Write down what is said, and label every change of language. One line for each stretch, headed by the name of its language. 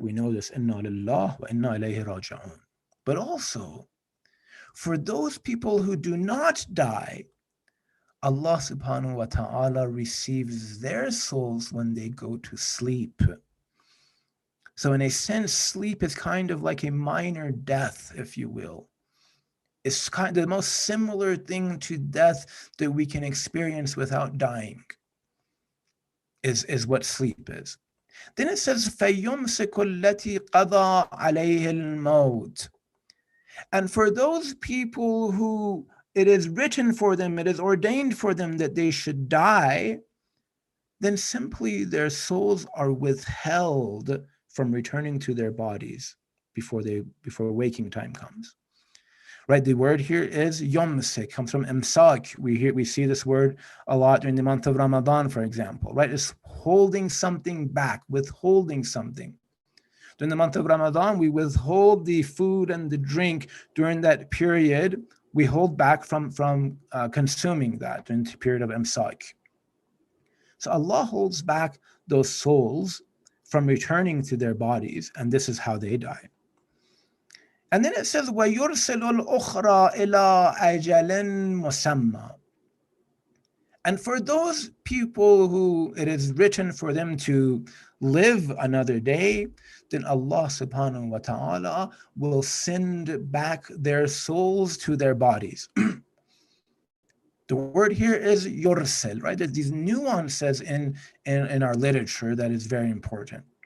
English: We know this, inna lillah wa inna ilayhi raji'un. But also, for those people who do not die, Allah subhanahu wa ta'ala receives their souls when they go to sleep. So in a sense, sleep is kind of like a minor death, if you will. It's kind of the most similar thing to death that we can experience without dying, is what sleep is. Then it says,
Arabic: فَيُمْسِكُ الَّتِي قَضَى عَلَيْهِ الْمَوْتِ.
English: And for those people who it is written for them, it is ordained for them that they should die, then simply their souls are withheld from returning to their bodies before waking time comes. Right, the word here is yomsik, comes from imsak. We see this word a lot during the month of Ramadan, for example. Right, it's holding something back, withholding something. During the month of Ramadan, we withhold the food and the drink during that period. We hold back from consuming that during the period of imsak. So Allah holds back those souls from returning to their bodies, and this is how they die. And then it says,
Arabic: وَيُرْسِلُ الْأُخْرَى إِلَىٰ أَجَلٍ مُسَمَّى.
English: And for those people who it is written for them to live another day, then Allah subhanahu wa ta'ala will send back their souls to their bodies. The word here is yursel, right? There's these nuances in our literature that is very important.